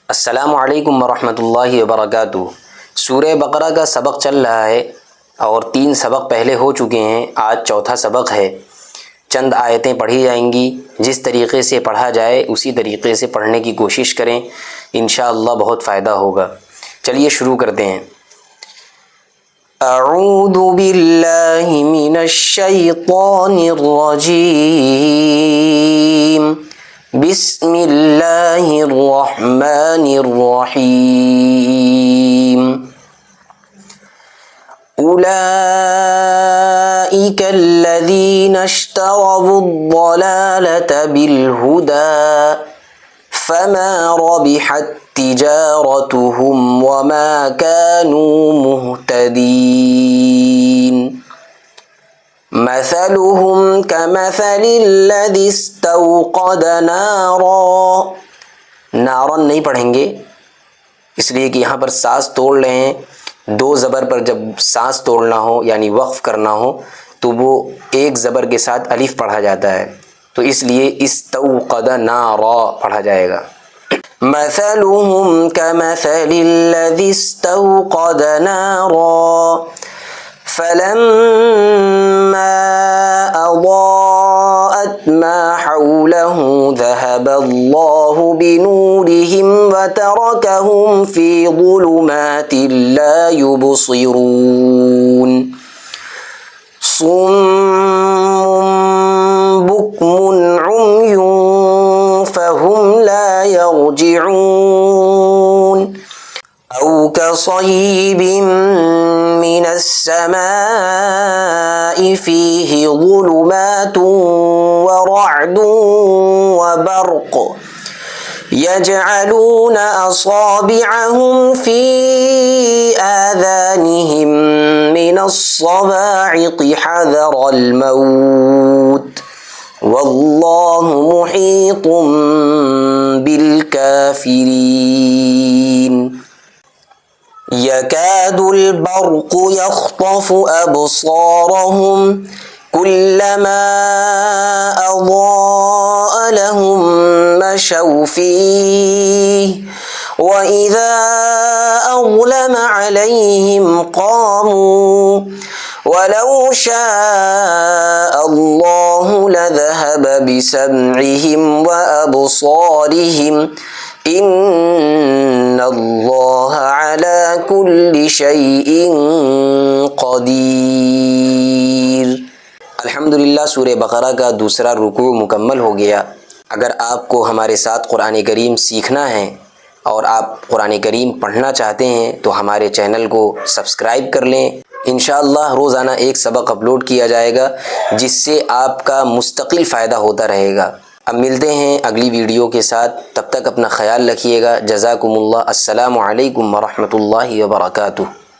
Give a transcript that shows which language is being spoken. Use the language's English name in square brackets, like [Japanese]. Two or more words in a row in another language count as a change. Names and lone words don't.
[Arabic] السلام عليكم ورحمة الله وبركاته. [Hindi] सूरह बकरा का सबक चल रहा है और 3 सबक पहले हो चुके हैं। आज चौथा सबक है। चंद आयतें पढ़ी जाएंगी। जिस तरीक़े से पढ़ा जाए उसी तरीक़े से पढ़ने की कोशिश करें, इंशाअल्लाह बहुत फ़ायदा होगा। चलिए शुरू करते हैं। [Arabic] أعوذ بالله من الشيطان الرجيم. بسم الله الرحمن الرحيم. أولئك الذين اشتروا الضلالة بالهدى فما ربحت تجارتهم وما كانوا مهتدين. مثلهم كمثل الذي استوقد نارا [Hindi] नहीं पढ़ेंगे, इसलिए कि यहाँ पर सांस तोड़ रहे हैं। 2 ज़बर पर जब सांस तोड़ना हो यानी वक्फ़ करना हो तो वो 1 ज़बर के साथ अलिफ पढ़ा जाता है, तो इसलिए [Arabic] استوقد نارا [Hindi] पढ़ा जाएगा। [Arabic] مثلهم كمثل الذي استوقد نارا فلما أضاءت ما حوله ذهب الله بنورهم وتركهم في ظلمات لا يبصرون. صم بكم عمي فهم لا يرجعون. أو كصيب من السماء فيه ظلمات ورعد وبرق يجعلون أصابعهم في آذانهم من الصواعق حذر الموت والله محيط بالكافرين. يكاد البرق يخطف أبصارهم كلما أضاء لهم مشوا فيه وإذا أظلم عليهم قاموا ولو شاء الله لذهب بسمعهم وأبصارهم إن الله على كل شيء قدير. [Hindi] अल्हम्दुलिल्लाह, सूरह बकरा का दूसरा रुकू मुकम्मल हो गया। अगर आपको हमारे साथ कुरान करीम सीखना है और आप कुरान करीम पढ़ना चाहते हैं तो हमारे चैनल को सब्सक्राइब कर लें। इंशाअल्लाह रोज़ाना एक सबक अपलोड किया जाएगा जिससे आपका मुस्तकिल फ़ायदा होता रहेगा। अब मिलते हैं अगली वीडियो के साथ, तब तक अपना ख्याल रखिएगा। जज़ाकुमुल्लाह। [Arabic] السلام عليكم ورحمة الله وبركاته.